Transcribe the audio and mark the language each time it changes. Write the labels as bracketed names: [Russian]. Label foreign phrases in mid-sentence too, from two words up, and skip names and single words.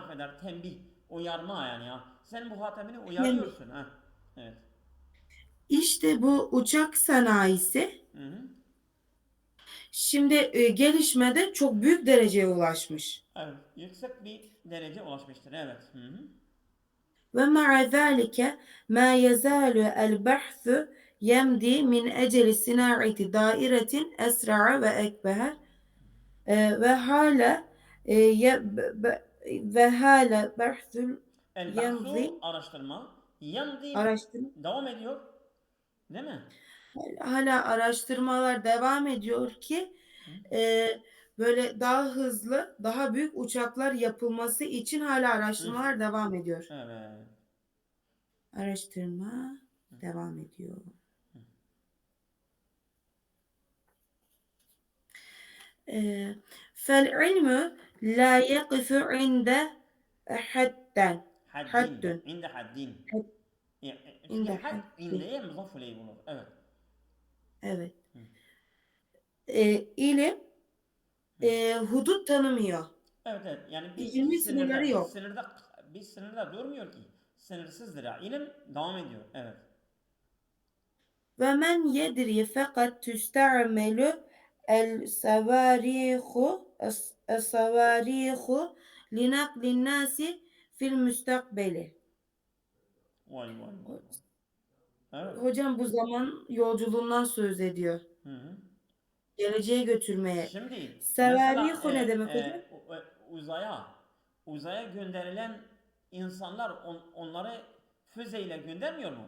[Turkish] harf eder. Tembih. Uyarma yani ya. Sen bu hatemini yani uyarıyorsun. Ha. Evet. işte bu uçak sanayisi Hı hı. şimdi gelişmede çok büyük dereceye ulaşmış. Evet. Yüksek bir derece ulaşmıştır. Evet. Hı hı. [Arabic] ومع ذلك ما يزال البحث يمضي من أجل صناعة دائرة أسرع وأكبر [Turkish] ve hala ve hala [Arabic] bahsul البحث yemzi [Turkish] araştırma. Yamdi araştırma devam ediyor. Değil mi? hala araştırmalar devam ediyor ki Hı. e, böyle daha hızlı, daha büyük uçaklar yapılması için hala Hı. araştırmalar devam ediyor. Evet. Araştırma devam ediyor. [Arabic] فالعلم لا يقف عند حد Haddin. حد عند حد. عند في حد حد [Turkish] indeye muzaf ileyh bulur. Evet. evet. Hı. İlim Hı. hudut tanımıyor. Evet. Yani İlmi sınırları yok. bir sınırda durmuyor ki. Sınırsızdır ya. İlim devam ediyor. Evet. [Arabic] ومن يدري فقد تستعمل الصواريخ الصواريخ لنقل الناس في المستقبل. [Turkish] Vay. Evet. Hocam bu zaman yolculuğundan söz ediyor. Hı hı. Geleceğe götürmeye. Şimdi mesela Sevarihu ne demek hocam? uzaya gönderilen insanlar onları füzeyle göndermiyor mu?